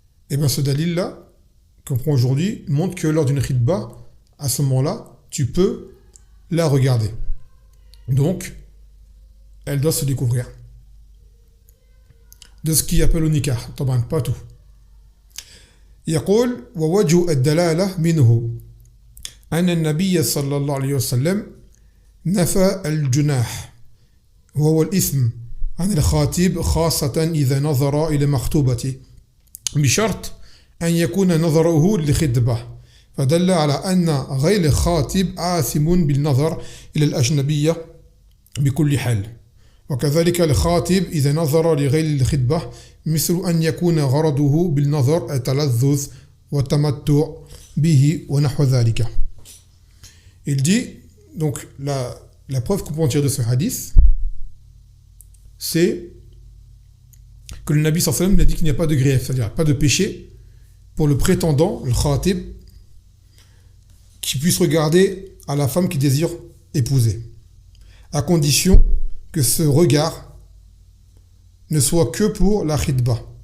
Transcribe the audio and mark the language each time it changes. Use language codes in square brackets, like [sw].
[fr] Et bien ce dalil-là, qu'on prend aujourd'hui, montre que lors d'une khidba, à ce moment-là, tu peux la regarder. Donc, elle doit se découvrir. De ce qu'il appelle au nikah, pas tout. [ar] يقول ووجه الدلالة منه أن النبي صلى الله عليه وسلم نفى الجناح وهو الإثم عن الخاطب خاصة إذا نظر إلى مخطوبته بشرط أن يكون نظره لخطبة فدل على أن غير الخاطب آثم بالنظر إلى الأجنبية بكل حال وكذلك الخاطب إذا نظر لغير الخطبة مثل أن يكون غرضه بالنظر التلذذ والتمتع به ونحو ذلك. [fr] Il dit, donc la preuve qu'on peut en tirer de ce hadith, c'est que le Nabi [ar] sallallahu alayhi wa sallam [fr] a dit qu'il n'y a pas de grief, c'est-à-dire pas de péché pour le prétendant, le khatib, qui puisse regarder à la femme qu'il désire épouser, à condition que ce regard ne soit que pour la khidba.